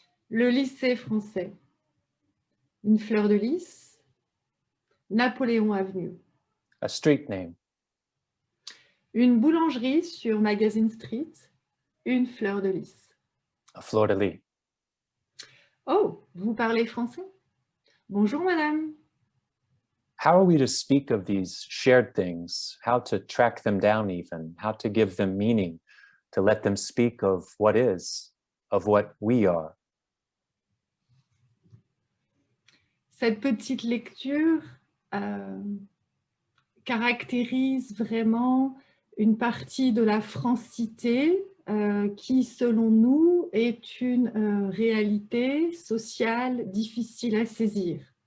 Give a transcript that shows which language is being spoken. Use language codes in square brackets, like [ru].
[fr] Le lycée français. Une fleur de lys. Napoléon Avenue. [en] A street name. [fr] Une boulangerie sur Magazine Street. Une fleur de lys. [en] A fleur de lys. [fr] Oh, vous parlez français? Bonjour, madame. [en] How are we to speak of these shared things? How to track them down even? How to give them meaning? To let them speak of what is, of what we are? [fr] Cette petite lecture caractérise vraiment une partie de la francité qui, selon nous, est une réalité sociale difficile à saisir.